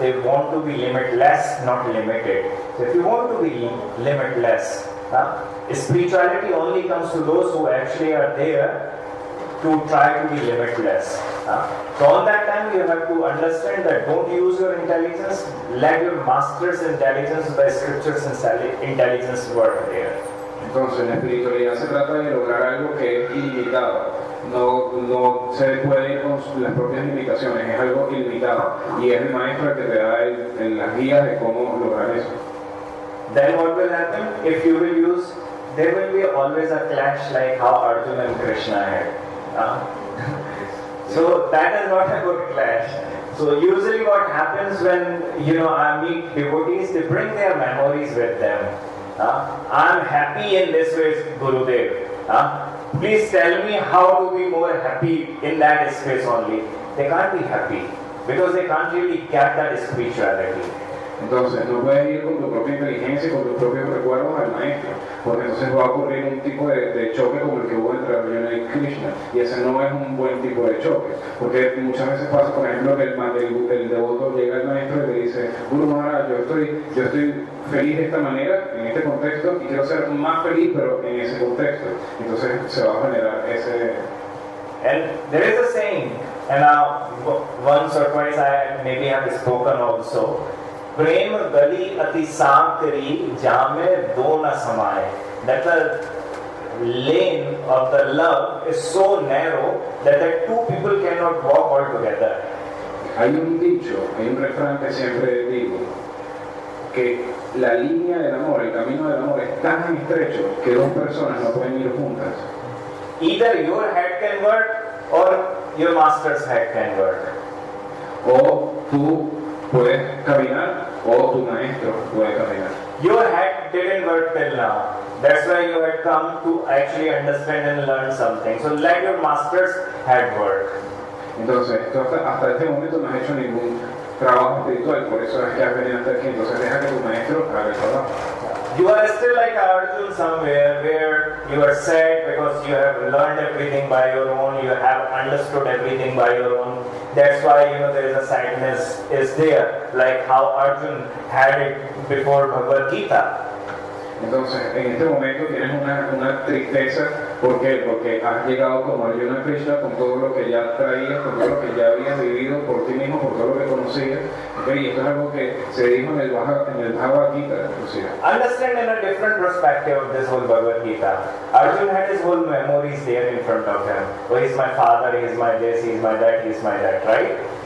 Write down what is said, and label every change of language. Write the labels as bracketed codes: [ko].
[en] They want to be limitless, not limited. So if you want to be limitless, spirituality only comes to those who actually are there to try to be limitless. So on that time you have to understand that don't use your intelligence, let your master's intelligence, the scriptures intelligence work there. [es] Entonces la espiritualidad se trata de lograr algo que es ilimitado. No se puede ir con las propias limitaciones, es algo ilimitado y es el maestro el que te da las guías de cómo lograr eso. [en] Then what will happen? If you will use, there will be always a clash like how Arjuna and Krishna had. So that is not a good clash. So usually what happens when I meet devotees, they bring their memories with them. I'm happy in this way, Gurudev. Please tell me how to be more happy in that space only. They can't be happy because they can't really get that spirituality. [es] Entonces no puedes ir con tu propia inteligencia y con tus propios recuerdos al maestro, porque entonces va a ocurrir un tipo de choque como el que hubo entre Arjuna y Krishna, y ese no es un buen tipo de choque, porque muchas veces pasa, por ejemplo, que el devoto llega al maestro y le dice: Guru Maharaj, yo estoy feliz de esta manera, en este contexto, y quiero ser más feliz, pero en ese contexto. Entonces se va a generar ese... [en] And there is a saying, and now once or twice I maybe have spoken also, [hi] Prem gali ati sankari jame do na samaye. [en] That the lane of the love is so narrow that the two people cannot walk all together. [es] Hay un dicho, hay un refrán que siempre digo, que la línea del amor, el camino del amor es tan estrecho que dos personas no pueden ir juntas. [en] Either your head can work or your master's head can work. [es] O tú puedes caminar o tu maestro puede caminar. [en] Your head didn't work till now. That's why you had come to actually understand and learn something. So let your master's head work. [es] Entonces, tú hasta este momento no has hecho ningún trabajo espiritual, por eso es que has venido hasta aquí. Entonces deja que tu maestro haga el trabajo. [en] You are still like Arjuna somewhere where you are sad because you have learned everything by your own, you have understood everything by your own. That's why there is a sadness is there, like how Arjuna had it before Bhagavad Gita. [es] Entonces, en este momento tienes una tristeza. ¿Por qué? Porque has llegado como Arjuna Krishna con todo lo que ya traías, con todo lo que ya habías vivido por ti mismo, por todo lo que conocías. ¿Okay? Y esto es algo que se dijo en el Bhagavad Gita, inclusive. [en] Understand in a different perspective of this whole Bhagavad Gita. Arjuna had his whole memories there in front of him. Oh, he's my father, he's my this, he's my that, he's my that, right?